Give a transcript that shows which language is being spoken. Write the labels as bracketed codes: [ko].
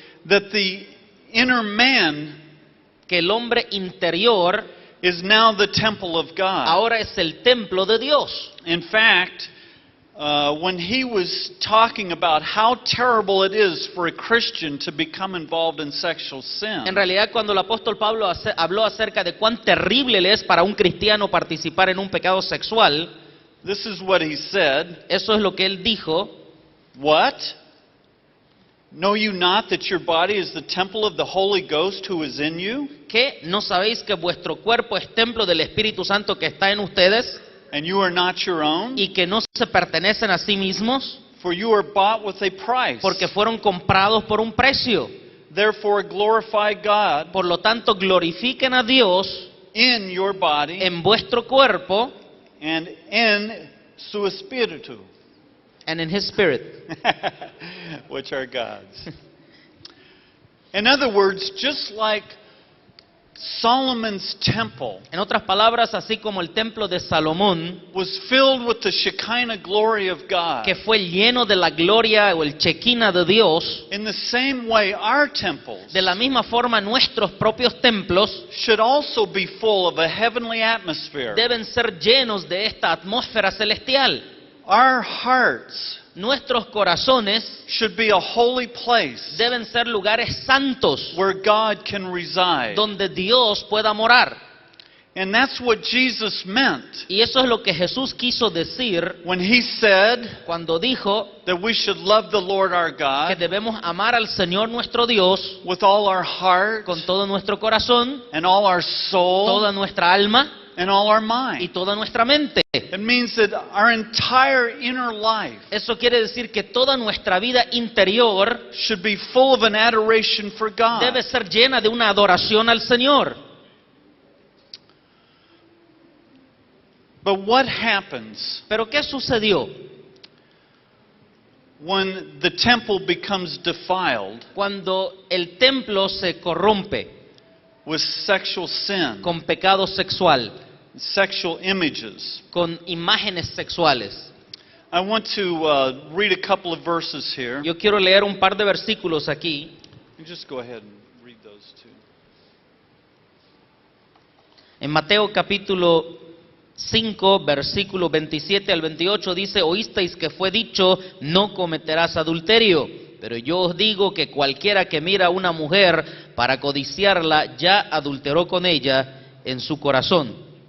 [en] that the inner man [es] que el hombre interior [en] is now the temple of God. [es] ahora es el templo de Dios. [en] In fact, when he was talking about how terrible it is for a Christian to become involved in sexual sin, [es] En realidad, cuando el apóstol Pablo habló acerca de cuán terrible le es para un cristiano participar en un pecado sexual, [en] this is what he said. [es] eso es lo que él dijo. [en] What? Know you not that your body is the temple of the Holy Ghost who is in you, [es] ¿Qué? ¿No sabéis que vuestro cuerpo es templo del Espíritu Santo que está en ustedes [en] and you are not your own? [es] y que no se pertenecen a sí mismos? [en] For you are bought with a price. [es] Porque fueron comprados por un precio. [en] Therefore glorify God [es] Por lo tanto, glorifiquen a Dios [en] in your body [es] en vuestro cuerpo [en] and in [es] su espíritu, [en] and in His Spirit. which are God's. In other words, just like Solomon's temple [es] En otras palabras, así como el templo de Salomón, [en] was filled with the Shekinah glory of God, [es] que fue lleno de la gloria o el Shekinah de Dios, [en] in the same way our temples [es] de la misma forma nuestros propios templos [en] should also be full of a heavenly atmosphere. [es] deben ser llenos de esta atmósfera celestial. [en] Our hearts [es] Nuestros corazones [en] should be a holy place [es] deben ser lugares santos [en] where God can reside. [es] donde Dios pueda morar. [en] And that's what Jesus meant [es] Y eso es lo que Jesús quiso decir [en] when he said [es] cuando dijo [en] that we should love the Lord our [es] que [en] God [es] debemos amar al Señor nuestro Dios [en] with all our heart [es] con todo nuestro corazón, [en] and all our soul [es] toda nuestra alma [en] and all our [es] y [en] mind. [es] toda nuestra mente. [en] It means that our entire inner life [es] Eso quiere decir que toda nuestra vida interior [en] should be full of an adoration for God. [es] debe ser llena de una adoración al Señor. [en] But what happens [es] Pero ¿qué sucedió [en] when the temple becomes defiled [es] cuando el templo se corrompe [en] with sexual sin, [es] con pecado sexual, [en] sexual images? [es] con imágenes sexuales? [en] I want to read a couple of verses here. [es] Yo quiero leer un par de versículos aquí. [en] You just go ahead and read those two. [es] En Mateo capítulo 5, versículo 27 al 28 dice: oísteis que fue dicho, no cometerás adulterio. Pero yo os digo que cualquiera que mira a una mujer para codiciarla, ya adulteró con ella en su corazón.